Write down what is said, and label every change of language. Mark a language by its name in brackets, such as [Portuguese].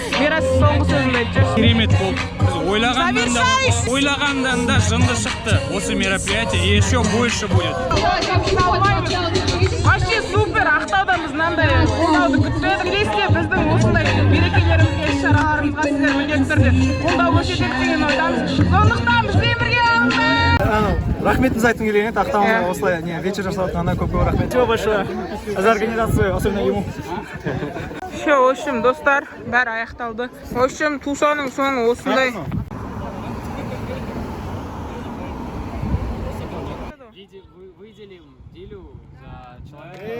[Kazakh] Мирас соңғы сөзімді айтшы. Керемет болды. Біз ойлағандан да жынды шықты. Осы [Russian] мероприятие еще больше будет. Вообще супер. [Kazakh] Ақтаудан біз мынандай қолдауды күтпедік. Келесіде біздің осындай мерекелерімізге, іс-шараларымызға сіздер міндетті түрде қолдау көрсетеді деген ойдамыз. Сондықтан бізбен бірге болыңыздар. Рахметімізді айтқым келген еді. Ақтауға осылай вечер жасалатқанына көп рахмет. [Russian] Спасибо большое за организацию, особенно ему. Все, в общем, [Kazakh] достар, бәрі аяқталды. [Russian] В общем, [Kazakh] Тусаның соңы осындай. [Russian] Выделим Дилю за человека.